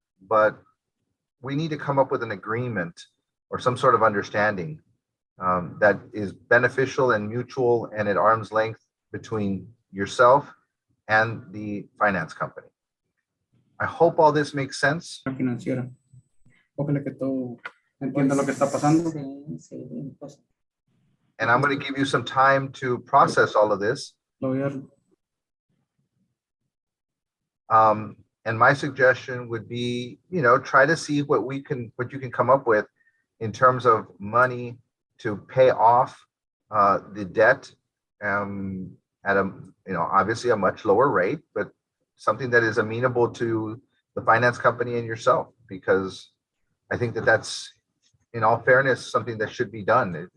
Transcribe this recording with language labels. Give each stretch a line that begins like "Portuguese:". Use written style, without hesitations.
English: But we need to come up with an agreement or some sort of understanding that is beneficial and mutual and at arm's length between yourself and the finance company. I hope all this makes sense.
Spanish: Financiera. Ojalá que todo entienda lo que está pasando. Sí, pues,
English: And I'm going to give you some time to process all of this.
Spanish: Lo voy a-
English: And my suggestion would be, try to see what you can come up with in terms of money to pay off the debt at obviously a much lower rate, but something that is amenable to the finance company and yourself, because I think that that's, in all fairness, something that should be done.